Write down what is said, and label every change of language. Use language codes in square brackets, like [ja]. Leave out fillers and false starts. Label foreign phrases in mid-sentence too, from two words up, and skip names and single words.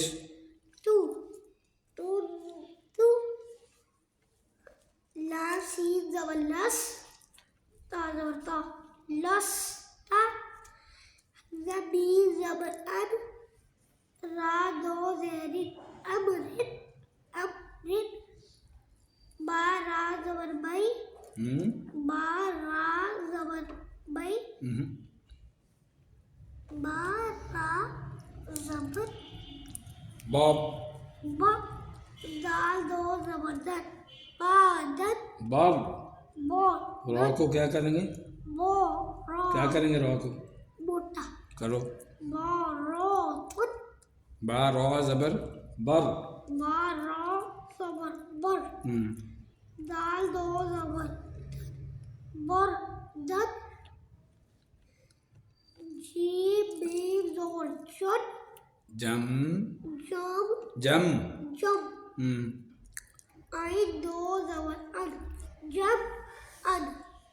[ur] تو تو تو لا سین زبر لس تا زبر تا لس تا زمین زبر ان را دو زیر امر امر با را زبر بئی با را زبر بئی با را زبر باب با دال دو زبر دن بادن باب بو را کو کیا کریں گے بو را کیا کریں گے را کو موٹا کرو با رو تن با را زبر بر با را زبر بر دال دو زبر بر دن جیم میم زبر جن جم جم جم جم عین دو زبر ان جم ان